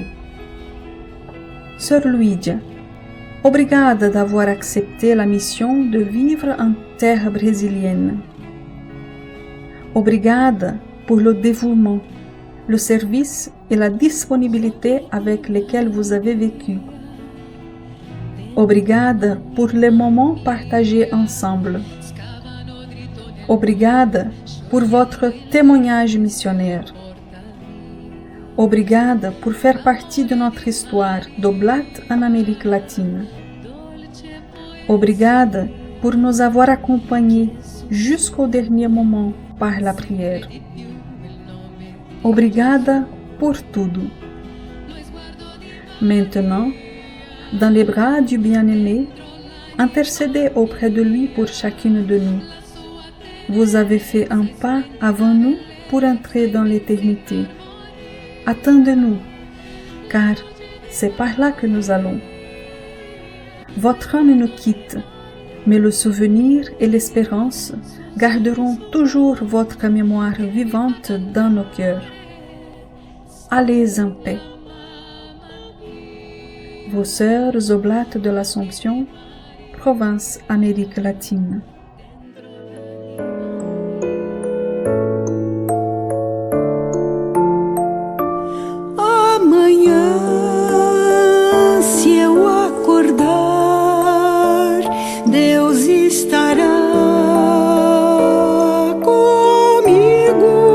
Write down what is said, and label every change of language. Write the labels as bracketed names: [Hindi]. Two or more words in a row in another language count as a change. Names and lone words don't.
[French] Sœur Luídia, obrigada d'avoir accepté la mission de vivre en terre brésilienne. Obrigada pour le dévouement, le service et la disponibilité avec lesquels vous avez vécu. Obrigada pour les moments partagés ensemble. [Portuguese] Obrigada por [French] votre témoignage missionnaire. [Portuguese] Obrigada por [French] faire partie de notre histoire d'Oblat en Amérique latine. [Portuguese] Obrigada por [French] nous avoir accompagnés jusqu'au dernier moment par la prière. [Portuguese] Obrigada por tudo. [French] Maintenant, dans les bras du bien-aimé, intercédez auprès de lui pour chacune de nous. Vous avez fait un pas avant nous pour entrer dans l'éternité. Attendez-nous, car c'est par là que nous allons. Votre âme nous quitte, mais le souvenir et l'espérance garderont toujours votre mémoire vivante dans nos cœurs. Allez en paix. Vos sœurs oblates de l'Assomption, province Amérique latine. [Portuguese] Amanhã, se eu acordar, Deus estará comigo.